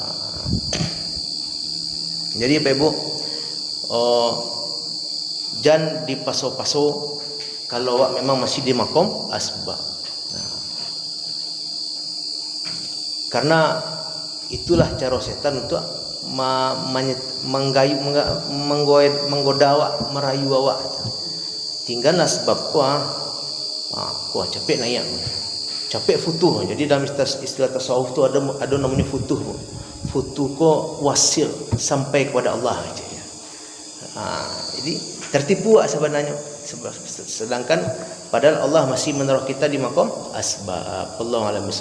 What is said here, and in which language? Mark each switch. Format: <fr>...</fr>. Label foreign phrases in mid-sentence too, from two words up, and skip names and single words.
<min>Jadi Bapak Ibu, jangan dipaso-paso kalau awak memang masih di</min> <ar>مقام أسباب.</ar> <id>Karena itulah cara setan untuk menggoda awak, merayu awak.</id> <min>Tinggallah sebab kuah capek naik, capek futuh.</min> <id>Jadi dalam istilah tasawuf tu ada namanya futuh. Futuh ko wasil sampai kepada Allah aja. Jadi tertipu sebenarnya. Sedangkan padahal Allah masih menaruh kita di</id> <ar>مقام أسباب. الله أعلم بالصواب.</ar>